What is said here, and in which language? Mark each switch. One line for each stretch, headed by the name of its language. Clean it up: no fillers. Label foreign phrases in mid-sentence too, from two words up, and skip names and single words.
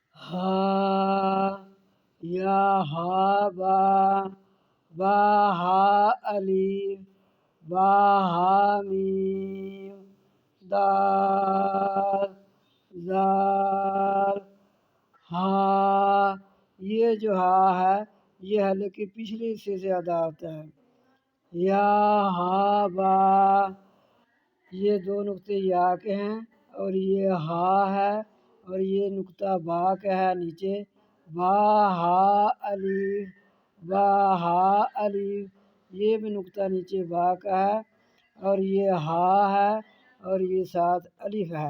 Urdu: ہا یا ہا با با ہا الف با ہا میم دال زال ہا۔ یہ جو ہا ہے یہ حلق کے پچھلے حصے سے ادا ہوتا ہے۔ یا ہا با، یہ دو نقطے یا کے ہیں اور یہ ہا ہے اور یہ نقطہ با کا ہے نیچے۔ با ہا الف با ہا الف، یہ بھی نقطہ نیچے با کا ہے اور یہ ہا ہے اور یہ ساتھ الف ہے۔